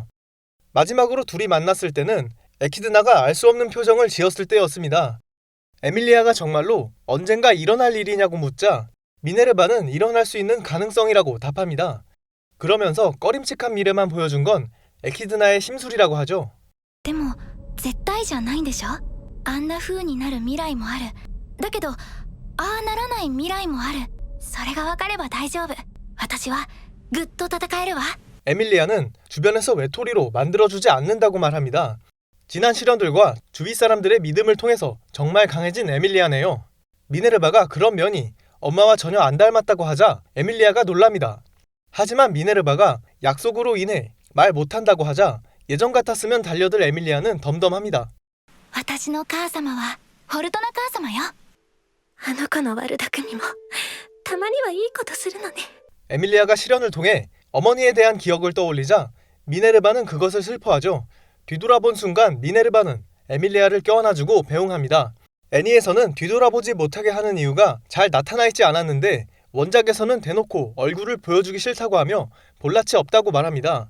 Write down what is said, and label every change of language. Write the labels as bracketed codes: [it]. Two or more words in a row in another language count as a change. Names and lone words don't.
[ko] 마지막으로 둘이 만났을 때는 에키드나가 알 수 없는 표정을 지었을 때였습니다. 에밀리아가 정말로 언젠가 일어날 일이냐고 묻자 미네르바는 일어날 수 있는 가능성이라고 답합니다. 그러면서 꺼림칙한 미래만 보여준 건 에키드나의 심술이라고 하죠. [ja] でも絶対じゃないんでしょ。あんな風になる未来もある。だけどああならない未来もある。それが分かれば大丈夫。私はぐっと戦えるわ。 [ko] 에밀리아는 주변에서 외톨이로 만들어주지 않는다고 말합니다. 지난 시련들과 주위 사람들의 믿음을 통해서 정말 강해진 에밀리아네요. 미네르바가 그런 면이 엄마와 전혀 안 닮았다고 하자 에밀리아가 놀랍니다. 하지만 미네르바가 약속으로 인해 말 못한다고 하자 예전 같았으면 달려들 에밀리아는 덤덤합니다. [ja] 私の母様はフォルトナ母様よ。あの子の悪巧みもたまにはいいことするのね。 [ko] 에밀리아가 시련을 통해 어머니에 대한 기억을 떠올리자 미네르바는 그것을 슬퍼하죠. 뒤돌아본 순간 미네르바는 에밀리아를 껴안아주고 배웅합니다. 애니에서는 뒤돌아보지 못하게 하는 이유가 잘 나타나 있지 않았는데 원작에서는 대놓고 얼굴을 보여주기 싫다고 하며 볼낯이 없다고 말합니다.